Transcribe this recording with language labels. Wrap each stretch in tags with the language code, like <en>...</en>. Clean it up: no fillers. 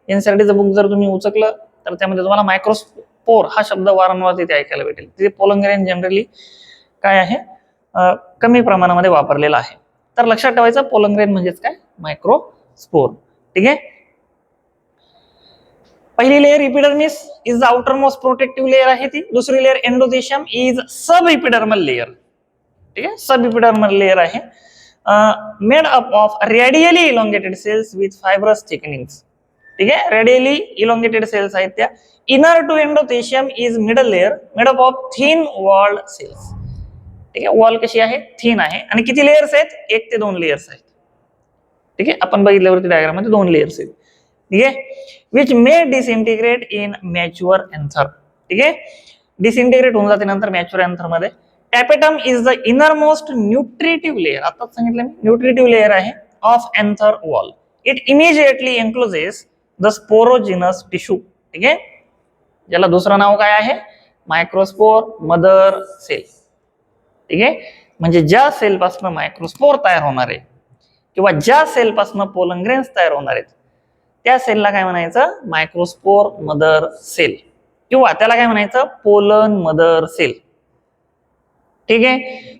<mr>एनसीईआरटीचं book जर तुम्ही उचकलं तर त्यामध्ये तुम्हाला मायक्रोस्पोर हा शब्द वारंवार तिथे ऐकायला भेटेल. तिथे पोलन जनरली काय आहे कमी प्रमाणामध्ये वापरलेला आहे. तर लक्षात ठेवायचं पोलन म्हणजेच काय मायक्रोस्पोर. ठीक आहे. पहिली layer</mr> <en>epidermis is the outermost protective layer</en> <mr>आहे ती.</mr> <en>दुसरी layer endothecium is subepidermal layer.</en> <mr>ठीक आहे.</mr> <en>Subepidermal layer आहे made up of radially elongated cells with fibrous thickenings. ठीक आहे.</en> <mr>रेडियली इलॉंगेटेड सेल्स आहेत त्या.</mr> <en>Inner to endothecium is middle layer made up of thin walled cells.</en> <mr>ठीक आहे. Wall कशी आहे थिन आहे. आणि किती लेयर्स आहेत 1 ते 2 लेयर्स आहेत. ठीक आहे. आपण बघितल्यावरती डायग्राम मध्ये 2 लेयर्स आहेत. ठीक आहे.</mr> <en>Which may disintegrate in mature anther.</en> <mr>ठीक आहे. डिसइंटिग्रेट होऊन जाते नंतर मॅच्युअर एंथर मध्ये.</mr> <en>Tapetum is the innermost nutritive layer.</en> <mr>आताच सांगितलं मी न्यूट्रिटिव्ह लेयर आहे of anther wall.</mr> <en>It immediately encloses the sporogenous tissue.</en> <mr>ठीक आहे. ज्याला दुसरं नाव काय आहे मायक्रोस्पोर मदर सेल. ठीक आहे. म्हणजे ज्या सेल पासून मायक्रोस्पोर तयार होणार आहे किंवा ज्या सेल पासून पोलन ग्रेन्स तयार होणार आहेत त्या सेलला काय म्हणायचं मायक्रोस्पोर मदर सेल किंवा त्याला काय म्हणायचं पोलन मदर सेल. ठीक आहे.</mr>